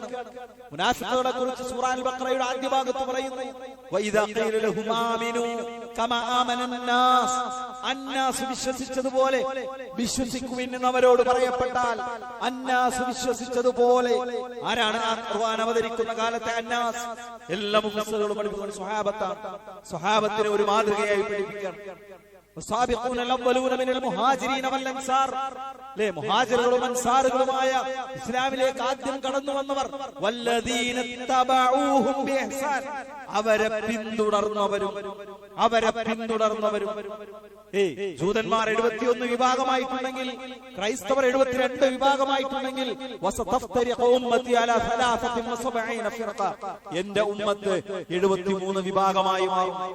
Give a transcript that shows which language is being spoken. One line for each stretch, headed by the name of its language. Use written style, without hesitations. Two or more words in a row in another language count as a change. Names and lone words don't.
Malayalam: മുനാഫിഖുകളെ കുറിച്ച് സൂറ അൽ ബഖറയുടെ ആദ്യ ഭാഗത്ത് പറയുന്നു,
Arabic: وإذا قيل لهم آمنوا كما آمن الناس,
Malayalam: അന്നാസ് വിശ്വസിച്ചതുപോലെ വിശ്വസിക്കുവിൻ എന്നവരോട് പറയപ്പെട്ടാൽ അന്നാസ് വിശ്വസിച്ചതുപോലെ. ആരാണ് ആ ഖുർആൻ അവതരിക്കുന്ന കാലത്തെ അന്നാസ്? എല്ലാ മുഫസ്സിറുകളും പഠിപ്പിക്കുന്ന സ്വഹാബത്താണ്. സ്വഹാബത്തിനെ ഒരു മാതൃകയായി പഠിപ്പിക്കുകയാണ്.
Arabic: والسابقون الأولون من المهاجرين والأنصار,
Malayalam: മുഹാജിറുകളും അൻസാറുകളുമായ ഇസ്ലാമിലേക്ക് ആദ്യം കടന്നു വന്നവർ,
Arabic: والذين اتبعوهم بإحسان,
Malayalam: അവരെ പിന്തുടർന്നവരും. ജൂതന്മാർ 71 വിഭാഗമായിട്ടുണ്ടെങ്കിൽ ക്രൈസ്തവർ 72 വിഭാഗമായിട്ടുണ്ടെങ്കിൽ
Arabic: وستفترق أمتي على 73 فرقة,
Malayalam: എന്റെ ഉമ്മത്ത് 73 വിഭാഗമായി മാറും.